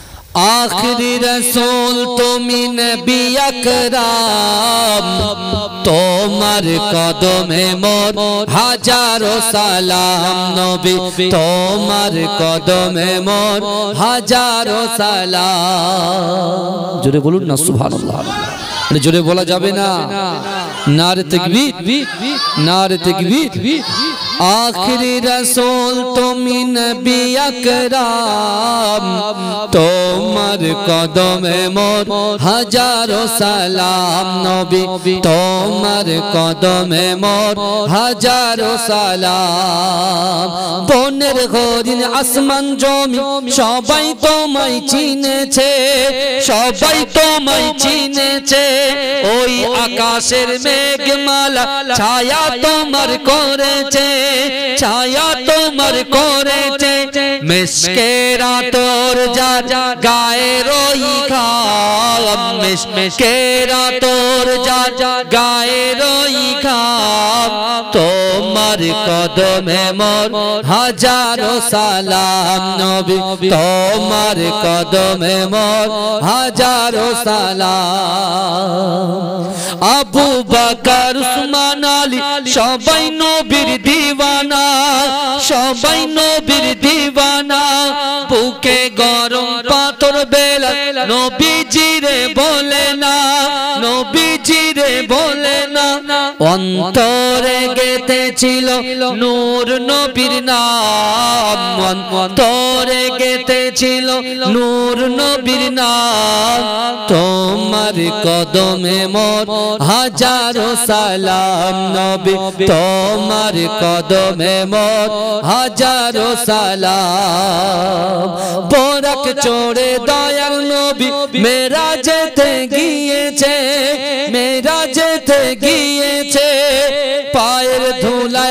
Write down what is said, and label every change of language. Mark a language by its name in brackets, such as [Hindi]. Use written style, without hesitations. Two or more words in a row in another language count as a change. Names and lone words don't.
[Bangla] আখেরি রাসুল তুমি নবী আকরাম তোমার কদমে মোর হাজারো সালাম নবী তোমার কদমে মোর হাজারো সালাম। জোরে বলুন না সুবহানাল্লাহ। জোরে বলা যাবে না [Arabic] نعرة تكبير نعرة تكبير. [Bangla] আখেরি রাসুল তুমি নবী আকরাম তোমার কদমে মোর হাজারো সালাম নবী তোমার কদমে মোর হাজারো সালাম। বনের হরিণ আসমান জমিন সবাই তোমায় চিনেছে সবাই তোমায় চিনেছে ওই আকাশের মেঘমালা ছায়া তোমার করেছে ছায়া তোমার করেছে মিসকেরা তোর যা গায়ে রই খাম মিসকেরা তোর যা গায়ে রই খাম তোমার কদমে মোর হাজারো সালাম নবী তোমার কদমে মোর হাজারো সালাম। আবু বকর উসমান আলী সবাই নবীর দিওয়ানা সবাই নবীর দিওয়ানা বুকে গরম পাথর বেলা নবীজি রে বলে না নবীজি রে বলে না অন্তরে গেঁথেছিল নূর নবীর নাম অন্তরে গেঁথেছিল নূর নবীর নাম তোমার কদমে মোর হাজারো সালাম নবী তোমার কদমে মোর হাজারো সালাম। বোরাক চড়ে দয়াল নবী মেরাজেতে গিয়েছে মেরাজেতে গিয়েছে मेराजेते गियेछे पाয়ের ধুলায়